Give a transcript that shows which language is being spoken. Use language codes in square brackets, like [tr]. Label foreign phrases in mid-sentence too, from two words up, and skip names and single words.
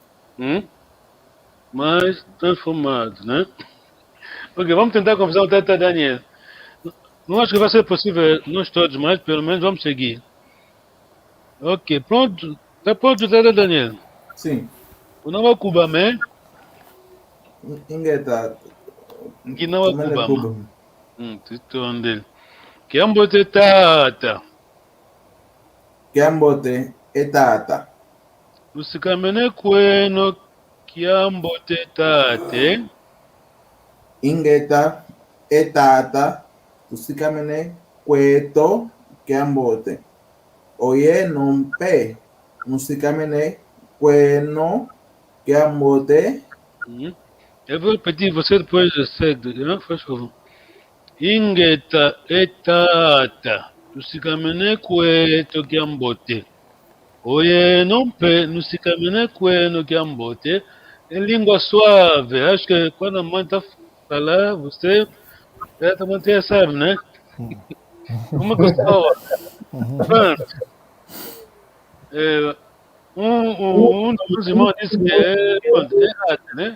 [pt] Mas transformado, né? Ok, vamos tentar conversar com o Tata Daniel. Não acho que vai ser possível nós todos, mas pelo menos vamos seguir. Ok, pronto. Tá pronto, Tata Daniel? Sim. O nome é Kubamé. [kg] Ingeta. Nginawa Tumele Kubama. Kuba. Titondele. Kiambote tata. Kiambote etata. Lusikamene kweno kiambote tate. Ingeta etata. Tusikamene kweto kiambote. Oye nompe. Musikamene kweno kiambote. [pt] Eu vou repetir, você depois segue, né? Faz favor. [kg] Ingeta etata. Lusikamene kweto kiambote. Oye nompe, lusikamene kweno kiambote. [pt] Em língua suave. Acho que quando a mãe está falando, você também sabe, né? Uma pessoa. Pronto. Um dos irmãos disse que é arte, né?